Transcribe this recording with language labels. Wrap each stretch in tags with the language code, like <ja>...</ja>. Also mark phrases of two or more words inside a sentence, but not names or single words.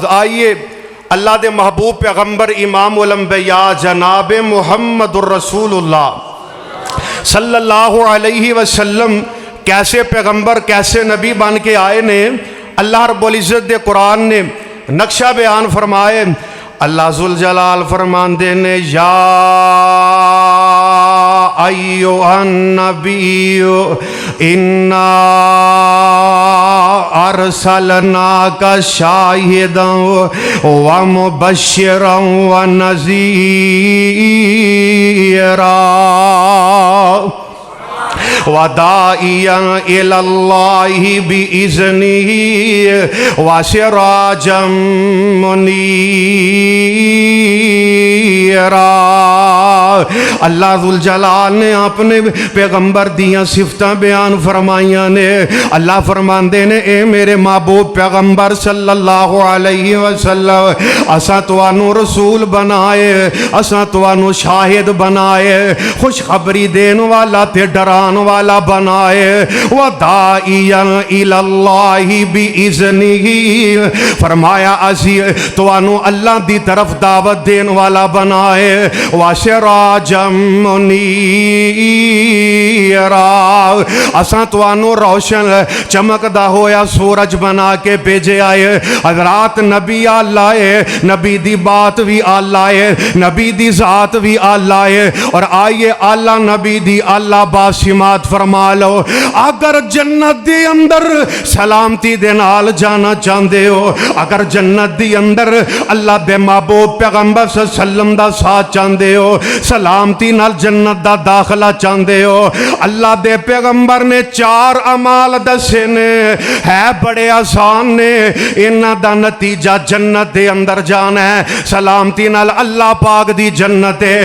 <pa>آئیے اللہ دے محبوب پیغمبر امام الانبیاء جناب محمد الرسول اللہ</pa> <ar>صلی اللہ علیہ وسلم</ar> <pa>کیسے پیغمبر، کیسے نبی بن کے آئے نے، اللہ رب العزت دے قرآن نے نقشہ بیان فرمائے۔ اللہ ذوالجلال فرماندے نے یا</pa> <ar>ایھا النبی انا أرسلناك شاهدا ومبشرا ونذيرا وداعيا إلى الله بإذنه وسراجا منيرا۔</ar> <pa>اللہ ذوالجلال نے اپنے پیغمبر دیاں صفتاں بیان فرمائیاں نے۔ اللہ فرماندے نے اے میرے محبوب پیغمبر</pa> <ar>صلی اللہ علیہ وسلم،</ar> <pa>اساں توانوں رسول بنائے، اساں توانوں شاہد بنائے، خوشخبری دین والا تے ڈران والا بنائے،</pa> <ar>وداعیا الی اللہ بِإِذْنِهِ،</ar> <pa>فرمایا اسی توانوں اللہ دی طرف دعوت دین والا بنائے،</pa> <ar>وَسِرَاجًا مُنِيرًا،</ar> <pa>اساں توانوں روشن چمکدا ہویا سورج بنا کے بھیجے آئے۔ حضرات نبی اللہ ہے، نبی دی بات بھی اللہ ہے، نبی دی ذات بھی اللہ ہے، اور آئیے اللہ نبی دی اللہ باسمات فرما لو۔ اگر جنت دی اندر سلامتی دے نال جانا چاندے ہو، اگر جنت دی اندر اللہ دے محبوب پیغمبر</pa> <ar>صلی اللہ علیہ وسلم</ar> <pa>دا ساتھ چاندے ہو، سلامتی نال جنت دا داخلہ چاندے ہو، اللہ دے پیغمبر نے 4 اعمال دسے نے، ہے بڑے آسان نے، انہاں دا نتیجہ جنت دے اندر جانا ہے، سلامتی نال اللہ پاک دی جنت ہے۔</pa>